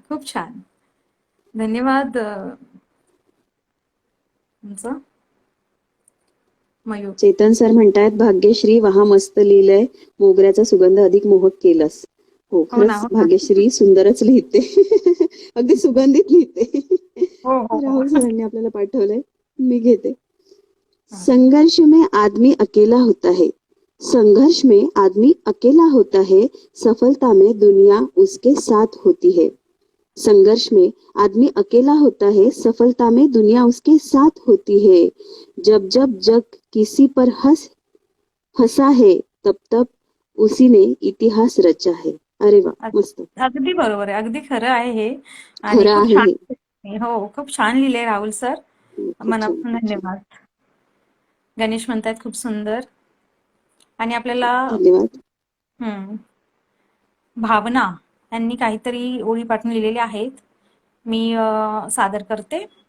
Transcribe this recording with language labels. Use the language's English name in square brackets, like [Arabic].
[Marathi] खूप छान. धन्यवाद तुमचं मयूर. चेतन सर म्हणतायत भाग्यश्री वाहा मस्त लिहिलंय. मोगऱ्याचा सुगंध अधिक मोहक केलास. हो, हो ना, खरंच हो ना. भाग्यश्री सुंदरच लिहिते. अगदी सुगंधित लिहिते. हो, हो, हो. राहुल सरांनी आपल्याला पाठवलंय, मी घेते. हा. [Hindi] संघर्ष में आदमी अकेला होता है. संघर्ष में आदमी अकेला होता है. सफलता में दुनिया उसके साथ होती है. संघर्ष में आदमी अकेला होता है. सफलता में दुनिया उसके साथ होती है. जब जब जग किसी पर हंसा है तब तब उसी ने इतिहास रचा है. [Marathi] अरे वा, मस्त. अगदी बरोबर आहे. अगदी खरं आहे हे. आणि खरं खूप आहे छान. हे. हो, खूप छान लिहिले राहुल सर. खूप छान, मनापासून खूप छान. धन्यवाद. गणेश म्हणतायत खूप सुंदर. आणि आपल्याला धन्यवाद. भावना यांनी काहीतरी ओळी पाठवून लिहिलेल्या आहेत. मी सादर करते.